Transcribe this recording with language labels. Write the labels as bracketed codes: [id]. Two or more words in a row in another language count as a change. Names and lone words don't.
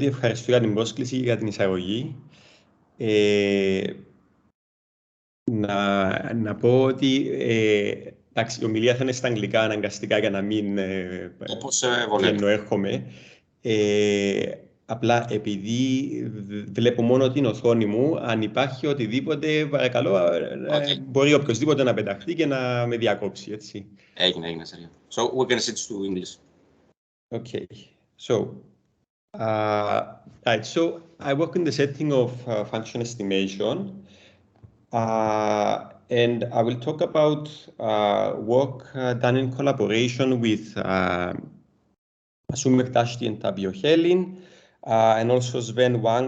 [el] Ευχαριστώ για την πρόσκληση και για την εισαγωγή. Να πω ότι η ομιλία θα είναι στα αγγλικά αναγκαστικά για να μην εννοέρχομαι. Απλά επειδή βλέπω μόνο την οθόνη μου, αν υπάρχει οτιδήποτε, παρακαλώ, μπορεί οποιοσδήποτε να πεταχτεί και να με διακόψει, έτσι. Έγινε, Σέργιο. [en] So, we're going to switch to English. Okay. Right. So, I work in the setting of function estimation. And I will talk about work done in collaboration with Masumek Dashti and Tabio Helin, and also Sven Wang.